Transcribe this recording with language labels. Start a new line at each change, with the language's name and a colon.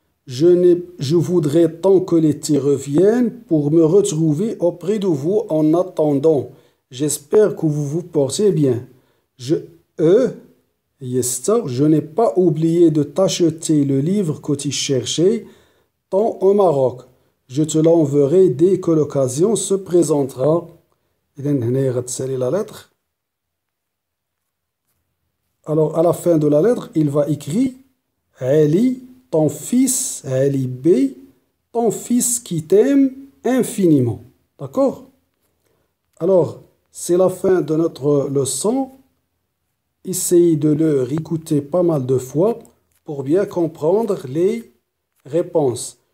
French: Je voudrais tant que l'été revienne pour me retrouver auprès de vous en attendant. J'espère que vous vous portez bien. Je n'ai pas oublié de t'acheter le livre que tu cherchais tant au Maroc. Je te l'enverrai dès que l'occasion se présentera.
Arabic: إذن هنا غتسالي la lettre.
French: Alors, à la fin de la lettre, il va écrire Ali, ton fils, Ali B, ton fils qui t'aime infiniment. D'accord? Alors, c'est la fin de notre leçon. Essayez de le réécouter pas mal de fois pour bien comprendre les réponses.